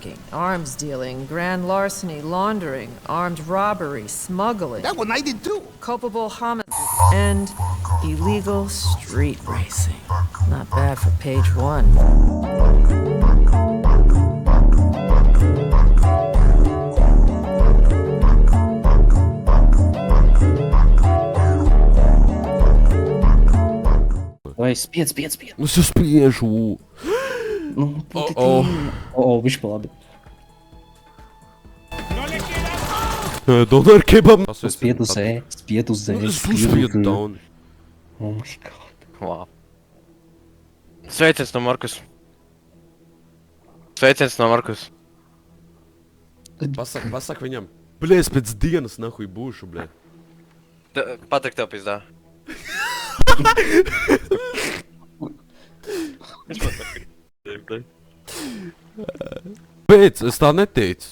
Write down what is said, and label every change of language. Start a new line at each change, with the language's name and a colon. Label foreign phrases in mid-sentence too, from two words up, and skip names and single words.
English: trafficking, arms dealing, grand larceny, laundering, armed robbery, smuggling. That one I did too. Culpable homicide, and illegal street racing. Not bad for page one.
Latvian: Vai, spiedz! Es jau spiežu! Nu, viņš pa labi. Donar kebab! Spied uz Z, spied uz Z. Es uzspiedu down.
English: Oh my god.
Latvian: Wow. Sveiciens no Markus. Sveiciens no Markus. Pasak viņam. Bļē, es pēc dienas nahuj būšu, bļē. Patrik tev pizdā. Pēc, es tā neteicu.